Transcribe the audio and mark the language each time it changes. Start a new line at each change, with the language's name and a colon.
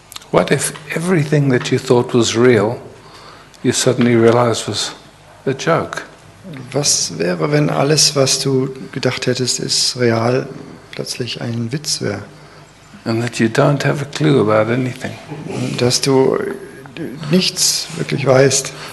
English: What if everything that you thought was real, you suddenly realized was a joke?
German: Was wäre, wenn alles, was du gedacht hättest, ist real, plötzlich ein Witz wäre?
English: And that you don't have a clue about anything.
German: Und dass du nichts wirklich weißt.